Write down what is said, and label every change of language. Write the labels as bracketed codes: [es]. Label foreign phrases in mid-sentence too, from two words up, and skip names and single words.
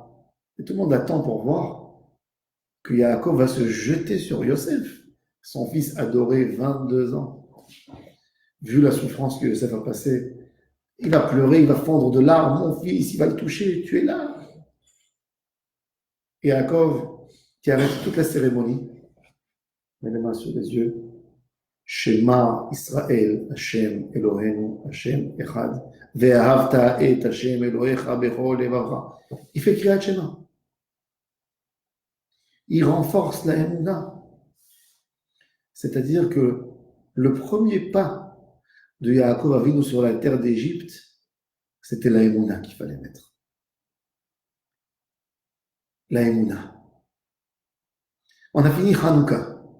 [fr] Et tout le monde attend pour voir que Yaakov va se jeter sur Yosef, son fils adoré, 22 ans. Vu la souffrance que Yosef a passée, il va pleurer, il va fondre de larmes. Mon fils, il va le toucher, tu es là. Et Yaakov, qui arrête toute la cérémonie, met les mains sur les yeux. [he] שמע ישראל, ה' אלהינו, ה' אחד, ואהבת את ה' אלהיך בכל לבבך. [fr] Il fait [he] קריאת שמע. [fr] Il renforce la Emouna. C'est-à-dire que le premier pas de Yaakov Avinu sur la terre d'Égypte, c'était la Emouna qu'il fallait mettre. La Emouna. On a fini Hanouka.